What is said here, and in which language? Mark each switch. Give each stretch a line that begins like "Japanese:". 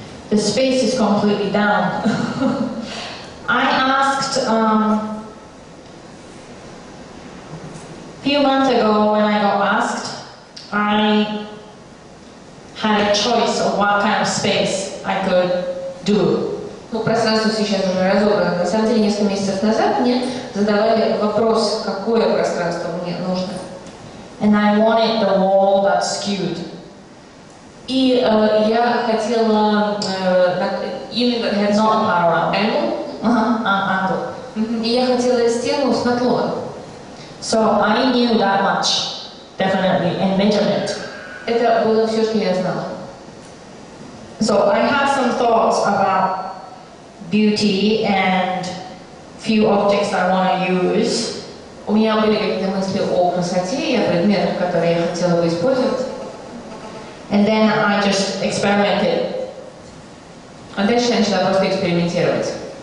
English: The space is completely down. I asked a few months ago when I got asked, I had a choice of what kind of space I could do.
Russian: Ну, пространство сейчас уже разобрано. На самом деле, несколько месяцев назад мне задавали вопрос, какое пространство мне нужно.
English: And I wanted the wall that's skewed.
Russian: И я хотела именно
English: that Not parallel. angle. Angle.
Russian: И я хотела стену с наклоном.
English: So I knew that much, definitely, and measured it.
Russian: Это было все, что я знала.
English: So I had some thoughts about beauty and few objects I want to use.
Russian: У меня были какие-то мысли о красоте и о предметах, которые я хотела бы использовать.
English: And then I just experimented.
Russian: А дальше я начала просто экспериментировать,